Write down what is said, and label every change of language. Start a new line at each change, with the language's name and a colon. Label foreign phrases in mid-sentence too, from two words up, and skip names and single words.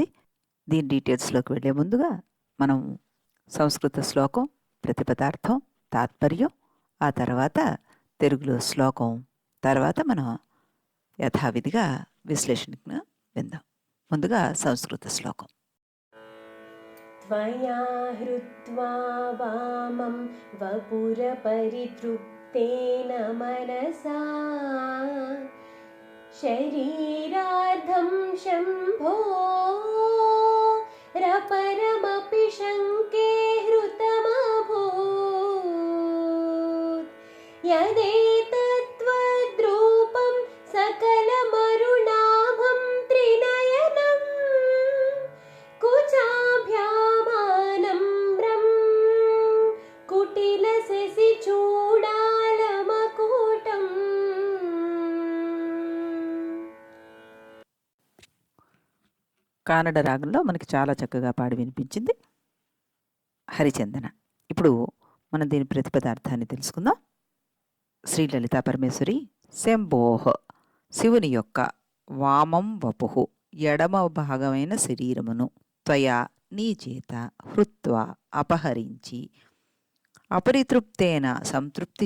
Telugu: దీని డీటెయిల్స్లోకి వెళ్ళే ముందుగా మనం సంస్కృత శ్లోకం, ప్రతిపదార్థం, తాత్పర్యం, ఆ తర్వాత తెలుగులో శ్లోకం, తర్వాత మనం యథావిధిగా విశ్లేషణను విందాం. ముందుగా సంస్కృత శ్లోకం.
Sanskrit: त्वया हृत्वा वामं वपुरपरितृप्तेन मनसा शरीरार्धं शम्भो रपरमपि शङ्के हृतमभूत् यदेतत्त्वद्रूपं सकलमरुणाभं त्रिनयनं कुचाभ्यामानम्रं कुटिलशशिचूडालमकुटम्.
Telugu: కానడ రాగంలో మనకి చాలా చక్కగా పాడి వినిపించింది హరిచందన. ఇప్పుడు మనం దీని ప్రతిపదార్థాన్ని తెలుసుకుందాం. శ్రీ లలితా పరమేశ్వరి శంభోహ, శివుని యొక్క
Sanskrit: వామం వపుహు,
Telugu: ఎడమ భాగమైన శరీరమును, త్వయా నీ చేత, హృత్వా అపహరించి, అపరితృప్తేన సంతృప్తి